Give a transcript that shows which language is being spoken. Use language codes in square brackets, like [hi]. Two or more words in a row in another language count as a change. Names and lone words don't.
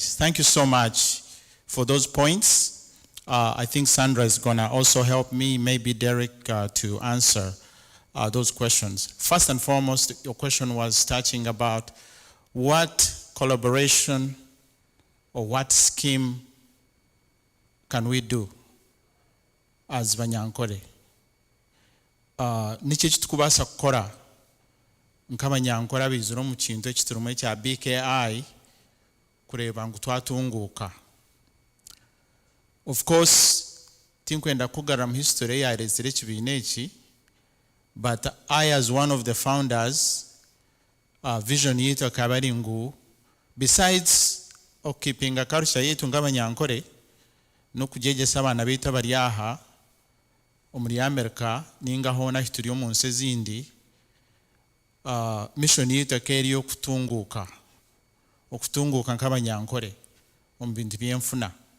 [en] Thank you so much for those points. I think Sandra is going to also help me, maybe Derek, to answer those questions. First and foremost, your question was touching about what collaboration or what scheme can we do as Banyankore. [nyn] Niki kitukubasa kukora nk'Abanyankore abizira mu kintu ekiturumu ekya BKI kureba ngu twatunguuka. Of course, tinkwenda kugara mu history yarezire ekibiina eki, [en] but I, as one of the founders, vision [nyn] yetu akaba ari ngu, [en] besides keeping a culture [nyn] yetu nk'Abanyankore n'okujegyesa abaana beitu abari aha omuri America ninga hona hituri omu nsi ezindi, mission yetu akeri okutunguuka nk'Abanyankore omu bintu by'enfuna.